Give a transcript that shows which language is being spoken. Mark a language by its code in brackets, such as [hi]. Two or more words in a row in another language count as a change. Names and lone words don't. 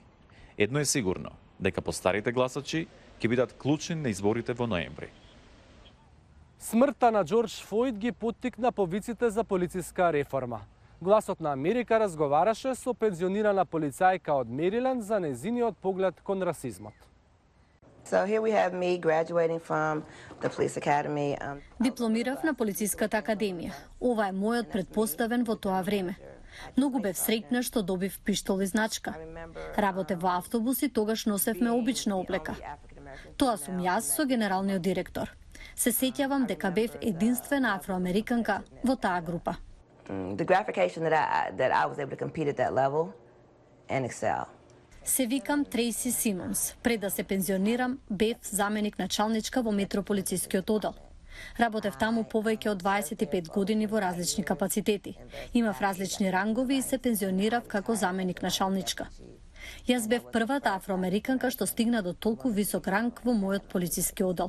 [mk] Едно е сигурно, дека постарите гласачи ќе бидат клучни на изборите во ноември. Смртта на Џорџ Флојд ги поттикна повиците за полициска реформа. Гласот на Америка разговараше со пензионирана полицајка од Мериленд за нејзиниот поглед кон расизмот. [en] So here we have me graduating from the police academy. [mk] Дипломирав на полициската академија. Ова е мојот предпоставен во тоа време. Многу бев среќна што добив пиштол и значка. Работев во автобус и тогаш носевме обична облека. Тоа сум јас со генералниот директор. Се сеќавам дека бев единствена афроамериканка во таа група. [en] The gratification that I was able to compete at that level and excel. [mk] Се викам Трейси Симонс. Пред да се пензионирам, бев заменик началничка во метрополицискиот одел. Работев таму повеќе од 25 години во различни капацитети. Имав различни рангови и се пензионирав како заменик началничка. Јас бев првата афроамериканка што стигна до толку висок ранг во мојот полициски одел.